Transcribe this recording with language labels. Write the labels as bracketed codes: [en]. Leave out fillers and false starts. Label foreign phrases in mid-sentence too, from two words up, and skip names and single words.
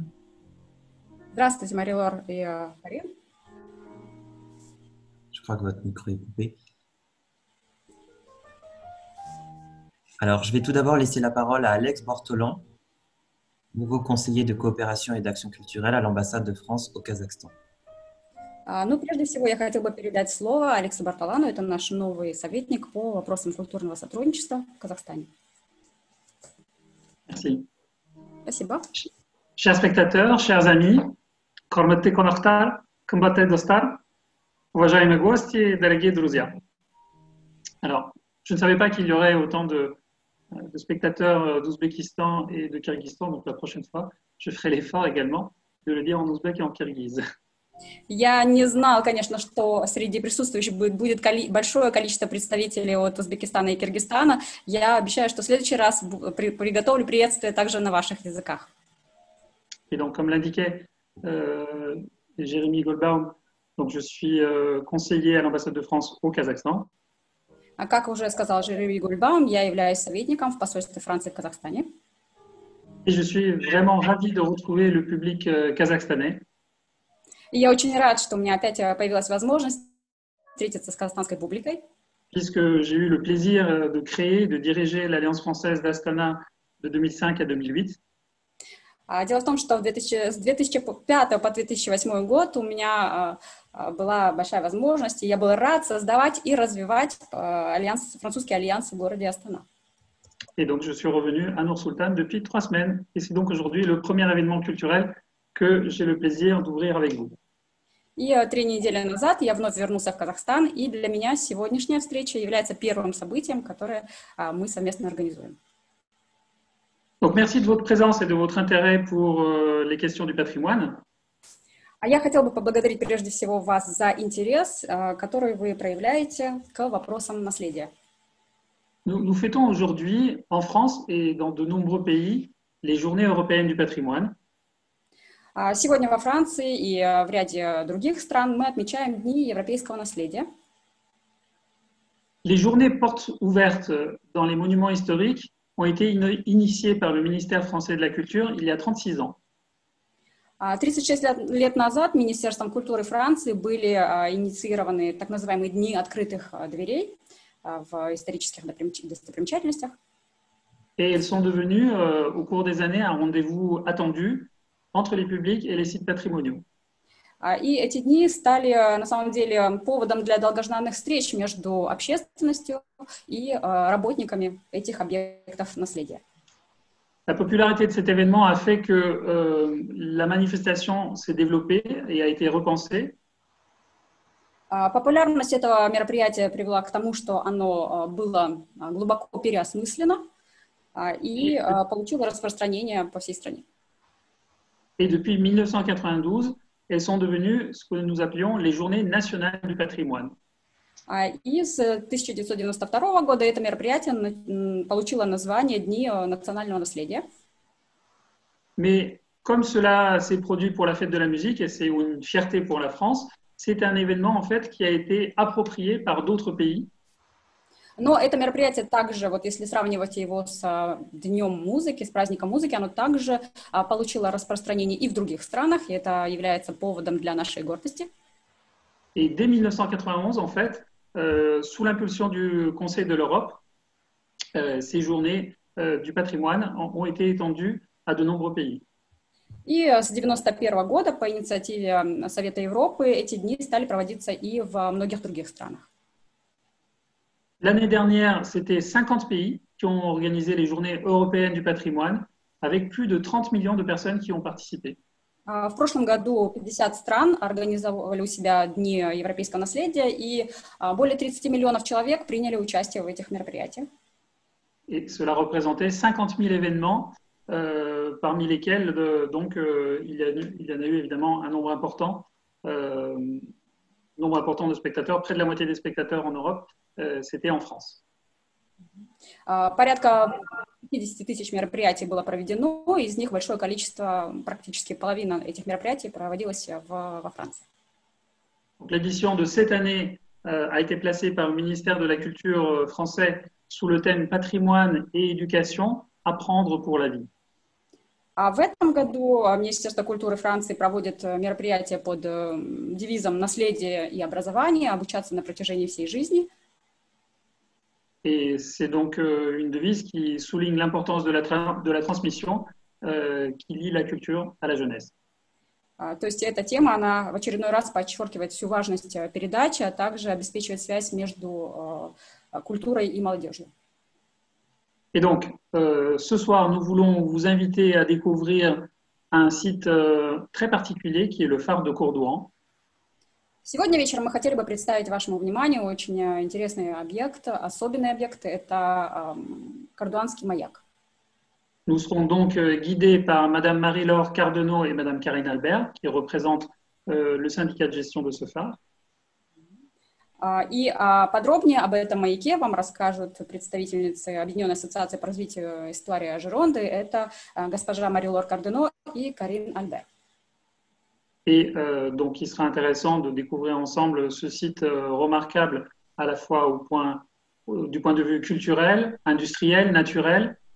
[ru] Здравствуйте, Мари-Лор и Карин. [fr] Je crois que votre micro est coupé. Alors, je vais tout d'abord laisser la parole à Alex Bortolan, nouveau conseiller de coopération et d'action culturelle à l'ambassade de France au Kazakhstan. [ru] Ну, прежде всего, я хотела бы передать слово Алексу Бартолану, это наш новый советник по вопросам культурного сотрудничества в Казахстане. [fr] Merci. [ru] Спасибо. [fr] Chers spectateurs, chers amis, [kk] Корматты конохтар, комбатты достар, [ru] уважаемые гости, дорогие друзья. [fr] Alors, je ne savais pas qu'il y aurait autant de spectateurs d'Ouzbékistan et de Kyrgyzstan, donc la prochaine fois, je ferai l'effort également de le dire en ouzbek et en kirghize. [ru] Я не знал, конечно, что среди присутствующих будет большое количество представителей от Узбекистана и Киргизстана. Я обещаю, что в следующий раз приготовлю приветствие также на ваших языках. [fr] Et donc, comme l'indiquait Jérémy Goldbaum, donc je suis conseiller à l'ambassade de France au Kazakhstan. [ru] А как уже сказал Jérémy Goldbaum, я являюсь советником в посольстве Франции в Казахстане. [fr] Et je suis vraiment ravi de retrouver le public kazakhstanais. [ru] И я очень рад, что у меня опять появилась возможность встретиться с казахстанской публикой. [fr] Puisque j'ai eu le plaisir de créer, de diriger l'Alliance française d'Astana de 2005 à 2008. [ru] Дело в том, что с 2005 по 2008 год у меня была большая возможность, и я был рад создавать и развивать французский альянс в городе Астана. [fr] Et donc, je suis revenu à Nour-Sultan depuis 3 semaines. Et c'est donc aujourd'hui le premier événement culturel que j'ai le plaisir d'ouvrir avec vous. [ru] И 3 недели назад я вновь вернулся в Казахстан, и для меня сегодняшняя встреча является первым событием, которое мы совместно организуем. [fr] Donc, merci de votre présence et de votre intérêt pour les questions du patrimoine. [ru] А я хотела бы поблагодарить прежде всего вас за интерес, который вы проявляете к вопросам наследия. [fr] Nous fêtons aujourd'hui, en France et dans de nombreux pays, les Journées européennes du patrimoine. [ru] Сегодня во Франции и в ряде других стран мы отмечаем Дни европейского наследия. [fr] Les journées portes ouvertes dans les monuments historiques ont été initiées par le ministère français de la Culture il y a 36 ans. [ru] 36 лет назад Министерством культуры Франции были инициированы так называемые Дни открытых дверей в исторических достопримечательностях. [fr] Et elles sont devenues, au cours des années, un rendez-vous attendu entre les publics et les sites patrimoniaux. [ru] И эти дни стали, на самом деле, поводом для долгожданных встреч между общественностью и работниками этих объектов наследия. [fr] La popularité de cet événement a fait que la manifestation s'est développée et a été repensée. [ru] Популярность этого мероприятия привела к тому, что оно было глубоко переосмыслено и получило распространение по всей стране. [fr] Et depuis 1992, elles sont devenues ce que nous appelions les Journées nationales du patrimoine. [ru] И с 1992 года это мероприятие получило название Дни национального наследия. [fr] Mais comme cela s'est produit pour la fête de la musique, et c'est une fierté pour la France, c'est un événement en fait qui a été approprié par d'autres pays. [ru] Но это мероприятие также, вот если сравнивать его с Днем музыки, с праздником музыки, оно также получило распространение и в других странах, и это является поводом для нашей гордости. [fr] Et dès 1991, en fait, sous l'impulsion du Conseil de l'Europe, ces journées du patrimoine ont été étendues à de nombreux pays. [ru] И с 1991 года по инициативе Совета Европы эти дни стали проводиться и в многих других странах. [fr] L'année dernière, c'était 50 pays qui ont organisé les journées européennes du patrimoine, avec plus de 30 millions de personnes qui ont participé. [ru] В прошлом году 50 стран организовали у себя Дни европейского наследия, и более 30 миллионов человек приняли участие в этих мероприятиях. [fr] Et cela représentait 50 000 événements, parmi lesquels il y en a eu évidemment un nombre important de spectateurs. Près de la moitié des spectateurs en Europe, c'était en France. [ru] Порядка 50 тысяч мероприятий было проведено, из них большое количество, практически половина этих мероприятий проводилось во Франции. [fr] L'édition de cette année a été placée par le ministère de la Culture français sous le thème patrimoine et éducation, apprendre pour la vie. [ru] А в этом году Министерство культуры Франции проводит мероприятие под девизом «Наследие и образование», обучаться на протяжении всей жизни. [fr] Et c'est donc une devise qui souligne l'importance de la transmission qui lie la culture à la jeunesse. [ru] То есть эта тема, она в очередной раз подчеркивает всю важность передачи, а также обеспечивает связь между культурой и молодежью. [fr] Et donc, ce soir, nous voulons vous inviter à découvrir un site très particulier qui est le phare de Courdouan. [ru] Сегодня вечером мы хотели бы представить вашему вниманию очень интересный объект, особенный объект, это Кардуанский маяк. [fr] Nous serons donc guidés par Madame Marie-Laure Cardenau et Madame Karine Albert, qui représentent le syndicat de gestion de ce phare. [ru] И подробнее об этом маяке вам расскажут представительницы Объединенной ассоциации по развитию истории Gironde, это госпожа Мари-Лор Кардено и Карин Альбер. [fr] Et donc, il sera intéressant de découvrir ensemble ce site remarquable à la fois du point de vue culturel, industriel, naturel.